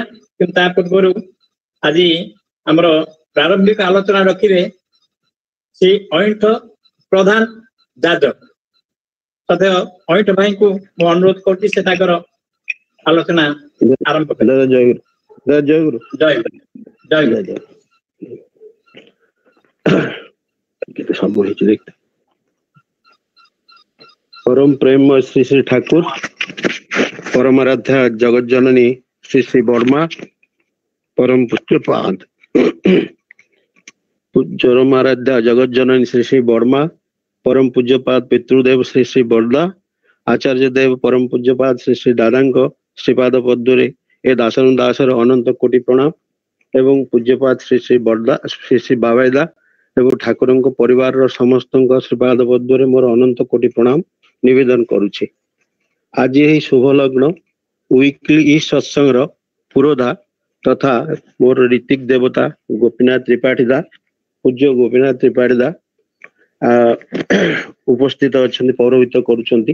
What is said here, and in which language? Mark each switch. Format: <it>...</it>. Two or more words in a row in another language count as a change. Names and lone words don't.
<or>କିନ୍ତୁ ତା ପୂର୍ବରୁ ଆଜି ଆମର ପ୍ରାରମ୍ଭିକ ଆଲୋଚନା ରଖିବେ ଶ୍ରୀ ଅଇଣ୍ଠ ପ୍ରଧାନ ଯାଜକ। ସଦୟ ଅଇଣ୍ଠ ଭାଇଙ୍କୁ ମୁଁ ଅନୁରୋଧ କରୁଛି ସେ ତାଙ୍କର ଆଲୋଚନା ଆରମ୍ଭ କରିବେ। ଜୟଗୁରୁ। ସବୁ ହେଇଛି ଦେଖ। ପରମ ପ୍ରେମ ଶ୍ରୀ ଶ୍ରୀ ଠାକୁର, ପରମାରାଧ୍ୟା ଜଗତ ଜନନୀ ଶ୍ରୀ ଶ୍ରୀ ବର୍ମା, ପରମ ପୂଜ୍ୟପାଦ ପରମାରାଧ୍ୟା ଜଗତ ଜନନୀ ଶ୍ରୀ ଶ୍ରୀ ବର୍ମା, ପରମ ପୂଜ୍ୟପାଦ ପିତୃଦେବ ଶ୍ରୀ ଶ୍ରୀ ବରଦା, ଆଚାର୍ଯ୍ୟ ଦେବ ପରମ ପୂଜ୍ୟପାଦ ଶ୍ରୀ ଶ୍ରୀ ଦାଦାଙ୍କ ଶ୍ରୀପାଦ ପଦ୍ମରେ ଏ ଦାସନ ଦାସର ଅନନ୍ତ କୋଟି ପ୍ରଣାମ ଏବଂ ପୂଜ୍ୟପାଦ ଶ୍ରୀ ଶ୍ରୀ ବରଦା ଶ୍ରୀ ଶ୍ରୀ ବାବାଈଦା ଏବଂ ଠାକୁର ପରିବାର ସମସ୍ତ ଶ୍ରୀପାଦ ପଦ୍ମରେ ମୋର ଅନନ୍ତ କୋଟି ପ୍ରଣାମ ନିବେଦନ କରୁଛି। ଆଜି ଏହି ଶୁଭ ଲଗ୍ନ ୱିକ୍ଲି ଈ ସତ୍ସଙ୍ଗ ପୁରୋଧା ତଥା ମୋର ଋତ୍ୱିକ ଦେବତା ଗୋପୀନାଥ ତ୍ରିପାଠୀ ଦା, ପୂଜ୍ୟ ଗୋପୀନାଥ ତ୍ରିପାଠୀ ଦା ଉପସ୍ଥିତ ଅଛନ୍ତି ପୌରୋହିତ୍ୟ କରୁଛନ୍ତି।</or>